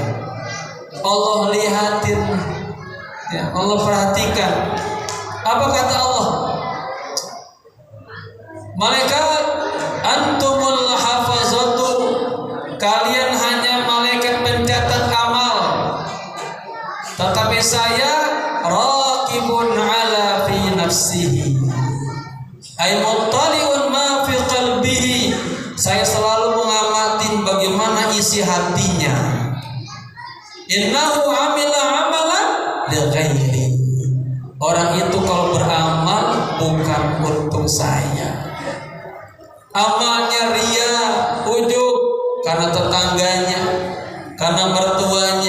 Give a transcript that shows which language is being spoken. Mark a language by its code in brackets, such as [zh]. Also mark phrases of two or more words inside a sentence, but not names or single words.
[id] Allah lihatin, ya, Allah perhatikan. Apa kata Allah? Malaikat, [ar] أنتم الحفظة, [id] kalian hanya malaikat pencatat amal, tetapi saya [ar] رقيب على في نفسه، أي مطلع ما في قلبه. [id] Saya selalu mengamati bagaimana isi hatinya. [ar] إنه عمل عملا لغيري. [id] Orang itu kalau beramal bukan untuk saya. Amalnya ria, ujub, karena tetangganya, karena mertuanya.